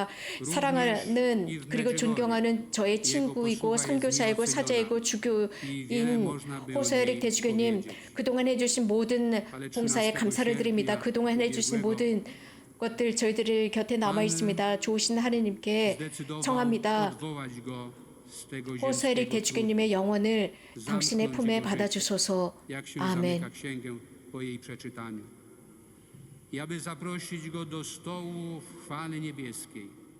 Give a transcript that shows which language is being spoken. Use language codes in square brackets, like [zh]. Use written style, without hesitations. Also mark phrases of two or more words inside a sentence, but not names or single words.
[ko] 사랑하는 그리고 존경하는 저의 친구이고 선교사이고 사제이고 주교인 호세릭 대주교님, 그동안 해주신 모든 봉사에 감사를 드립니다. 그동안 해주신 모든 것들 저희들 곁에 남아 있습니다. 좋으신 하느님께 청합니다. 호세릭 대주교님의 영혼을 당신의 품에 받아주소서. 아멘. [pl] I aby zaprosić go do stołu chwały niebieskiej,